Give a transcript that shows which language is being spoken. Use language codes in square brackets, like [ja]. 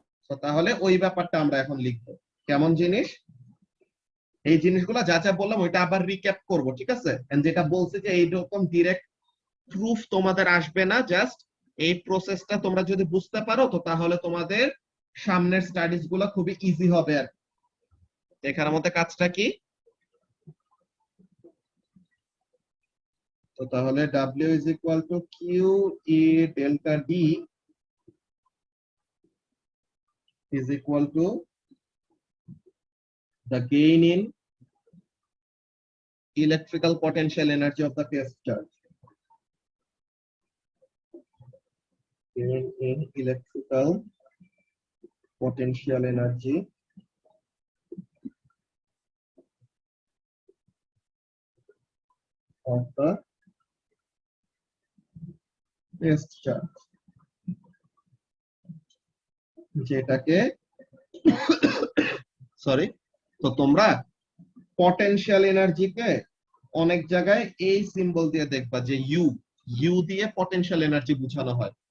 [bn] তো তাহলে ওই ব্যাপারটা আমরা এখন লিখবো। কেমন জিনিস, এই জিনিসগুলো যা যা বললাম ওইটা আবার রিক্যাপ করব, ঠিক আছে? এন্ড যেটা বলছে যে এইরকম ডিরেক্ট প্রুফ তোমাদের আসবে না, জাস্ট এই প্রসেসটা তোমরা যদি বুঝতে পারো তো তাহলে তোমাদের সামনের স্টাডিজ গুলো খুবই ইজি হবে। [en] আর এখানের মধ্যে কাজটা কি, তো তাহলে W is equal to Q E delta D is equal to the gain in electrical potential energy of the test charge. [bn] Gain in electrical potential energy of the test charge, যেটাকে sorry, তো তোমরা potential এনার্জিকে অনেক জায়গায় এই symbol দিয়ে দেখবা যে you, you দিয়ে পটেনশিয়াল এনার্জি বোঝানো হয়।